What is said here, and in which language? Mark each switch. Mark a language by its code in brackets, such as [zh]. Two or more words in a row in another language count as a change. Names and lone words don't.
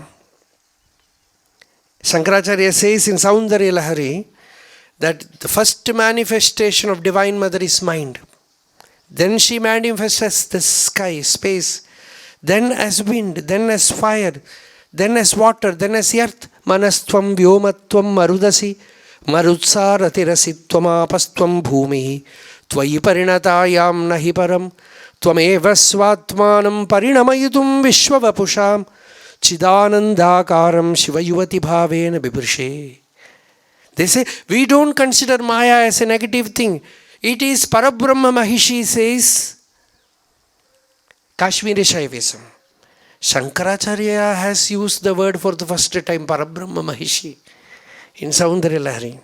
[en] Shankaracharya says in Saundarya Lahari that the first manifestation of Divine Mother is mind. Then she manifests as the sky, space. Then as wind, then as fire, then as water, then as earth. [sa] मनस्त्वं व्योमत्वं मरुदसि मरुत्सारथिरसि त्वमापस्त्वं भूमिः त्वयि परिणतायां नहि परं त्वमेव स्वात्मानं परिणमयितुं विश्ववपुषा चिदानन्दाकारं शिवयुवति भावेन बिभृषे. They say, we don't consider Maya as a negative thing. It is परब्रह्म महिषी says, Kashmiri Shaivism. Shankaracharya has used the word for the first time, परब्रह्म महिषी, in Saundarya Lahari.